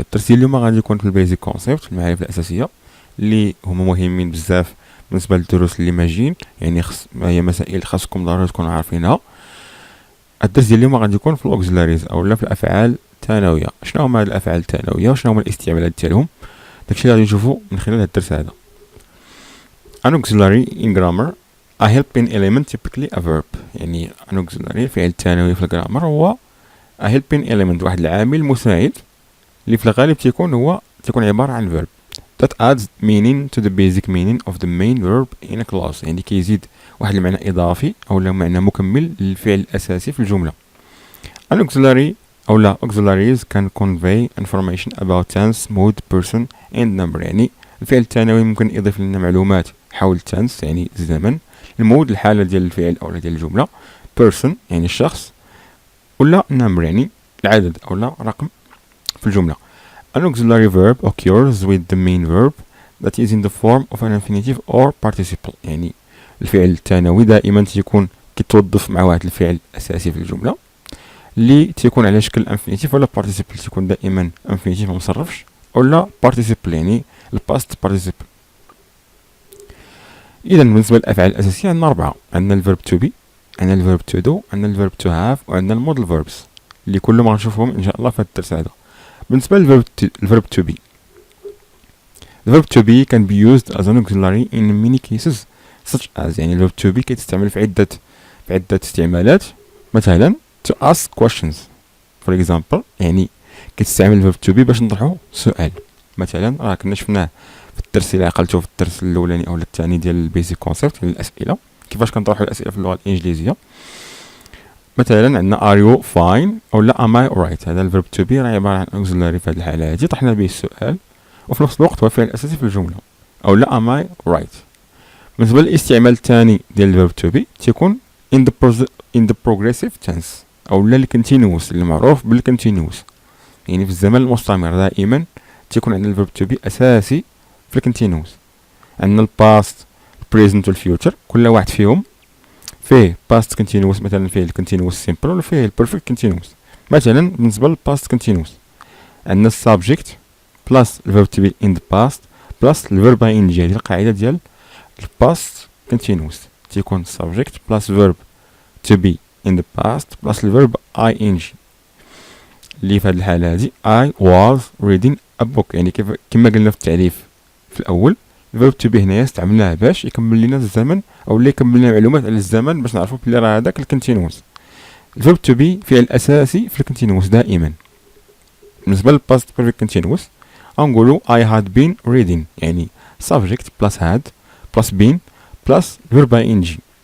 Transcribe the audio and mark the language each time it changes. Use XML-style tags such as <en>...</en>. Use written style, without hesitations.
<ar>الدرس ديال اليوم غادي يكون في البيزك كونسيبت، في المعارف الاساسية اللي هما مهمين بزاف بالنسبة للدروس اللي ماجيين، يعني هي مسائل خاصكم ضروري تكونوا عارفينها. الدرس ديال اليوم غادي يكون في الاوكسيلاريز اولا في الافعال الثانوية. شنو هما هاد الافعال الثانوية وشنو هما الاستعمالات ديالهم؟ داكشي اللي غادي نشوفو من خلال هاد الدرس هذا.</ar> <en>An auxiliary in grammar a helping element typically a verb.</en> <ar>يعني</ar> <en>an auxiliary</en> <ar>فعل ثانوي في الجرامر هو</ar> <en>a helping element،</en> <ar>واحد العامل مساعد اللي في الغالب تكون عبارة عن</ar> <en>verb that adds meaning to the basic meaning of the main verb in a clause.</en> <ar>يعني كيزيد واحد المعنى إضافي أو معنى مكمل للفعل الأساسي في الجملة.</ar> <en>An auxiliary</en> <ar>أو لا</ar> <en>auxiliaries can convey information about tense, mood, person and number.</en> <ar>يعني الفعل الثانوي ممكن يضيف لنا معلومات حول tense يعني الزمن، المود الحالة ديال الفعل أو ديال الجملة، person يعني الشخص، ولا number يعني العدد أو لا رقم في الجملة.</ar> <en>An auxiliary verb occurs with the main verb that is in the form of an infinitive or participle.</en> <ar>يعني الفعل الثانوي دائما تيكون كيتوظف مع واحد الفعل أساسي في الجملة اللي تيكون على شكل infinitive ولا participle، تيكون دائما infinitive مصرفش، ولا participle يعني الباست participle. إذا بالنسبة للأفعال الأساسية عندنا أربعة. عندنا الفيرب تو بي، عندنا الفيرب تو دو، عندنا الفيرب تو هاف، وعندنا المودل فيربس اللي كلهم غنشوفهم إن شاء الله في الدرس هذا. بالنسبة للفيرب to be.</ar> <en>The verb to be can be used as an auxiliary in many cases such as،</en> <ar>يعني الverb to be كيتستعمل في عدة استعمالات. مثلا</ar> <en>to ask questions for example،</en> <ar>يعني كيتستعمل الverb to be باش نطرحو سؤال. مثلا راه كنا شفناه في الدرس اللي عقلتو في الدرس الاولاني او الثاني ديال البيزك كونسيبت ديال الاسئله، كيفاش كنطرحو الاسئله في اللغه الانجليزيه. مثلا عندنا</ar> <en>are you fine</en> <ar>او لا</ar> <en>am I alright.</en> <ar>هذا الفيرب to be راه عباره عن auxiliary في هذه الحاله هذه طرحنا به السؤال وفي نفس الوقت هو الفعل الاساسي في الجمله، او لا</ar> <en>am I right.</en> <ar>بالنسبه للاستعمال الثاني ديال الفيرب to be تيكون</ar> <en>in the progressive tense</en> <ar>او لا الكونتينوس اللي معروف بالكونتينوس، يعني في الزمن المستمر دائما تيكون عندنا الفيرب to be اساسي في الكونتينوس. عندنا الباست البريزنت والفيوتشر، كل واحد فيهم فيه past continuous، مثلا فيه continuous simple ولا فيه perfect continuous. مثلا بالنسبة</ar> <en>للpast continuous عندنا subject plus verb to be in the past plus verb ing.</en> <ar>هذه القاعدة ديال</ar> <en>past continuous تيكون subject plus verb to be in the past plus verb ing،</en> <ar>اللي في هذه الحالة هذه</ar> <en>I was reading a book.</en> <ar>يعني كما قلنا في التعريف في الأول الفيرب تو بي هنايا استعملناه باش يكمل لنا الزمن او اللي يكمل لنا معلومات على الزمن باش نعرفوا بلي راه هذاك الكونتينوس. الفيرب تو بي فعل اساسي في الكونتينوس دائما. بالنسبه للباست بيرفكت كونتينوس غنقولوا</ar> <en>I had been reading،</en> <ar>يعني</ar> <en>subject plus had plus been plus verb ing.</en>